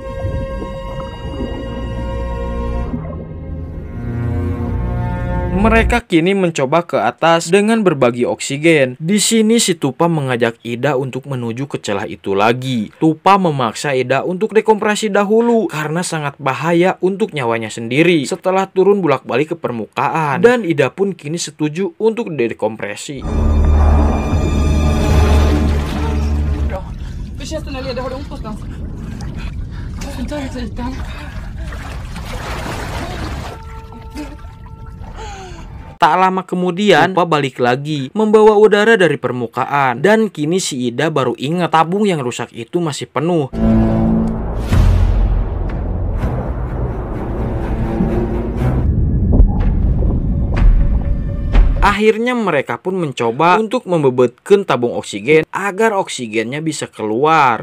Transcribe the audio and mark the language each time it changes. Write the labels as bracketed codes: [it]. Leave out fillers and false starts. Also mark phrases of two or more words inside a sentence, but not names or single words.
[id] Mereka kini mencoba ke atas dengan berbagi oksigen. Di sini si Tupa mengajak Ida untuk menuju ke celah itu lagi. Tupa memaksa Ida untuk dekompresi dahulu karena sangat bahaya untuk nyawanya sendiri setelah turun bolak-balik ke permukaan. Dan Ida pun kini setuju untuk dekompresi. [sv] Bra. Hur känns det när leder? Har du ont någonstans? Ta dig till ytan. [id] Tak lama kemudian, Tupa balik lagi, membawa udara dari permukaan. Dan kini si Ida baru ingat tabung yang rusak itu masih penuh. Akhirnya mereka pun mencoba untuk membebetkan tabung oksigen agar oksigennya bisa keluar.